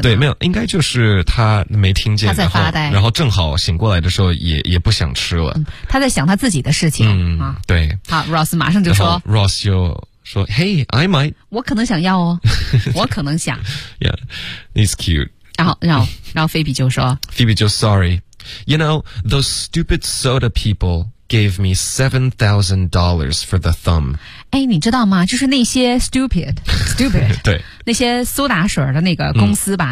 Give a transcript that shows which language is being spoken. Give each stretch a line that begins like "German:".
Chinese: 对，没有，应该就是他没听见，他在发呆，然后正好醒过来的时候也不想吃了、嗯。他在想他自己的事情。嗯，啊、对。好 ，Ross 马上就说
English: ，Ross
Chinese: 就。说
English: ，Hey, I might.
Chinese: 我可能想要哦，我可能想。
English: Yeah, it's cute.
Chinese: 然后菲比就说
English: ，Phoebe
Chinese: 就
English: Sorry, you know those stupid soda people gave me $7,000 for the thumb.
Chinese: 哎，你知道吗？就是那些 stupid 对，那些苏打水的那个公司吧，